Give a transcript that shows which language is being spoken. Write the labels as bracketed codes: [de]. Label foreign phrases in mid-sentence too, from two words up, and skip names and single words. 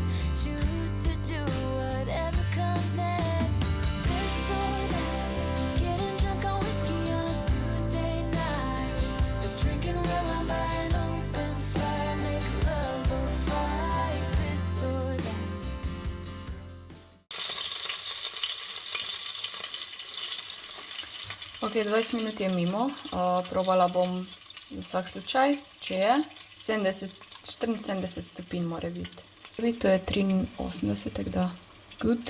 [en] Choose to do whatever comes next. This or that, getting drunk on whiskey on a Tuesday night. Or drinking red wine by an open fire, make love or fight. This or that. [sl] Ok, 20 minut je mimo, probala bom za vsak slučaj, če je. 74 stopinj mora biti. To je 83, tako da good.